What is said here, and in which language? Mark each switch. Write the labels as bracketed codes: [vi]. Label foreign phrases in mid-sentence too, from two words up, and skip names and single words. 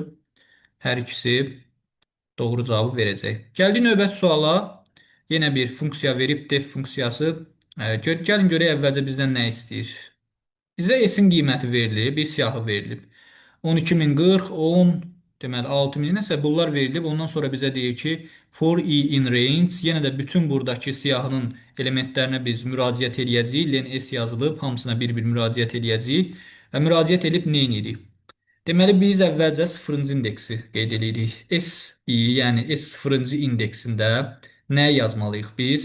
[az] Hər ikisi doğru cavabı verəcək. Gəldik növbəti suala. Yenə bir funksiya verib def funksiyası. Gəlin görək əvvəlcə bizdən nə istəyir. Bizə s-in qiyməti verilib, bir siyahı verilib. 12040, 10, deməli 6000 nəsə bunlar verilib. Ondan sonra bizə deyir ki, [en] for i in range, [az] yenə də bütün buradakı siyahının elementlərinə biz müraciət eləyəcəyik. Len s yazılıb, hamısına bir-bir müraciət eləyəcəyik və müraciət edib nə edirik? Deməli, biz əvvəlcə sıfırıncı indeksi qeyd edirik. S-i, yəni S0-cı indeksində nə yazmalıyıq biz?